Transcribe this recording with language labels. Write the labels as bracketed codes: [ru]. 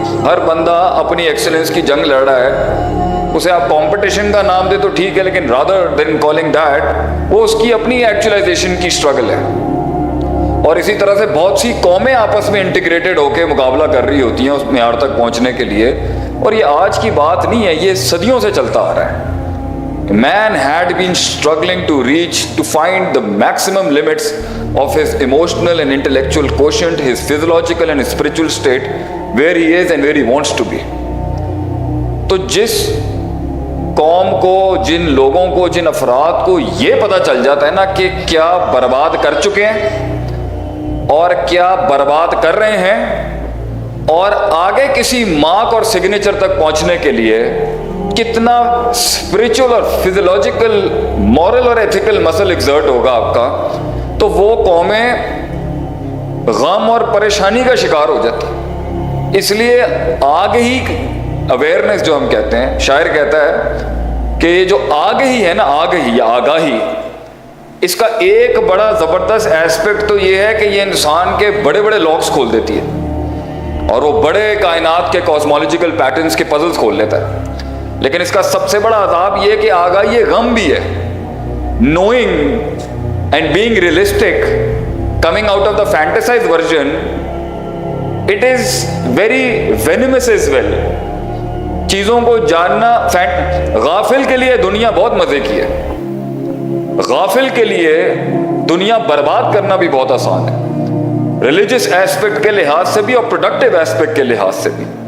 [ur] ہر بندہ اپنی ایکسلنس کی جنگ لڑ رہا ہے, اسے آپ کمپٹیشن کا نام دے تو ٹھیک ہے, لیکن [en] rather than calling that, [ur] وہ اس کی اپنی ایکچولائزیشن کی اسٹرگل ہے. اور اسی طرح سے بہت سی قومیں آپس میں انٹیگریٹڈ ہو کے مقابلہ کر رہی ہوتی ہیں اس معیار تک پہنچنے کے لیے. اور یہ آج کی بات نہیں ہے, یہ صدیوں سے چلتا آ رہا ہے. [en] Man had been struggling to find the maximum limits of his emotional and intellectual quotient, his physiological and spiritual state, where he is and where he wants to be. [ur] تو جس قوم کو, جن لوگوں کو, جن افراد کو یہ پتہ چل جاتا ہے نا کہ کیا برباد کر چکے ہیں اور کیا برباد کر رہے ہیں, اور آگے کسی مارک اور سگنیچر تک پہنچنے کے لیے کتنا اسپرچل اور فزیولوجیکل, مورل اور ایتھیکل مسل ایگزرٹ ہوگا آپ کا, تو وہ قومیں غم اور پریشانی کا شکار ہو جاتی. اس لیے آگہی, اویئرنیس جو ہم کہتے ہیں, شاعر کہتا ہے کہ یہ جو آگہی ہے نا, آگہی یا آگاہی, اس کا ایک بڑا زبردست ایسپیکٹ تو یہ ہے کہ یہ انسان کے بڑے بڑے لاکس کھول دیتی ہے, اور وہ بڑے کائنات کے کاسمولوجیکل پیٹرنز کے پزلز کھول لیتا ہے. لیکن اس کا سب سے بڑا عذاب یہ کہ آگاہی غم بھی ہے. [en] Knowing and being realistic coming out of the fantasized version, it is very venomous as well. [ur] چیزوں کو جاننا, غافل کے لیے دنیا بہت مزے کی ہے, غافل کے لیے دنیا برباد کرنا بھی بہت آسان ہے, ریلیجس ایسپیکٹ کے لحاظ سے بھی اور پروڈکٹیو ایسپیکٹ کے لحاظ سے بھی.